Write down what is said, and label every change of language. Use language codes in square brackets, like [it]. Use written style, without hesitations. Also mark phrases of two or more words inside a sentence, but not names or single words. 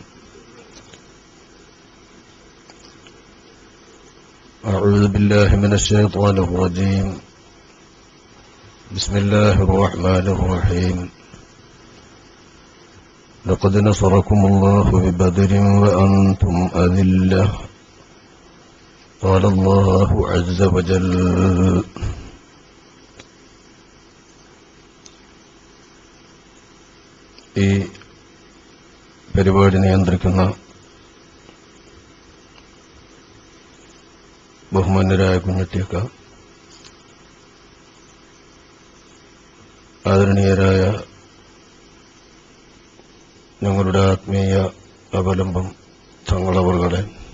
[ar] أعوذ بالله من الشيطان الرجيم. بسم الله الرحمن الرحيم. لقد نصركم الله ببدر وأنتم أذلة. قال الله عز وجل. [ml] ഈ പരിപാടി നിയന്ത്രിക്കുന്ന ബഹുമാന്യരായ കുഞ്ഞുട്ടിയക്ക, ആദരണീയരായ ഞങ്ങളുടെ ആത്മീയ അവലംബം തങ്ങളവറുകളെ,